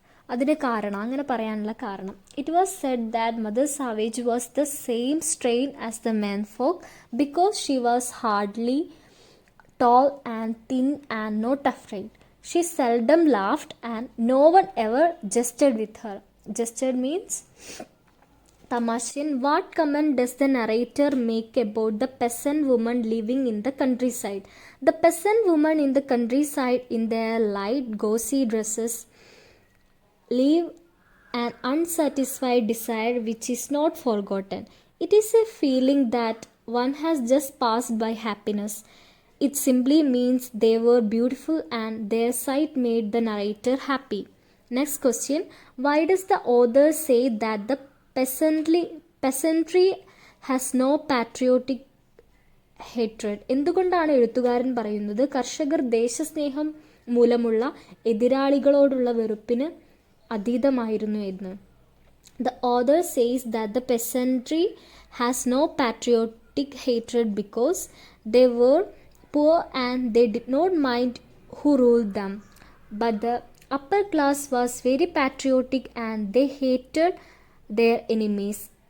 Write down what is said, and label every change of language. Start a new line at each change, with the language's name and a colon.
Malayalam: അതിന് കാരണം, അങ്ങനെ പറയാനുള്ള കാരണം,
English: It was said that mother savage was the same strain as the menfolk because she was hardly tall and thin and not afraid. She seldom laughed and no one ever jested with her. Jested means tamashin. What comment does the narrator make about the peasant woman living in the countryside? The peasant woman in the countryside in their light gauzy dresses live an unsatisfied desire which is not forgotten. It is a feeling that one has just passed by happiness. It simply means they were beautiful and their sight made the narrator happy. Next question. Why does the author say that the peasantry has no patriotic hatred?
Malayalam: എന്തുകൊണ്ടാണ് എഴുത്തുകാരൻ പറയുന്നത് കർഷകർ ദേശസ്നേഹം മൂലമുള്ള എതിരാളികളോടുള്ള വെറുപ്പിന് അതീതമായിരുന്നു എന്ന്?
English: The author says that the peasantry has no patriotic hatred because they were poor and they did not mind who ruled them. But the upper class was very patriotic and they hated their enemies.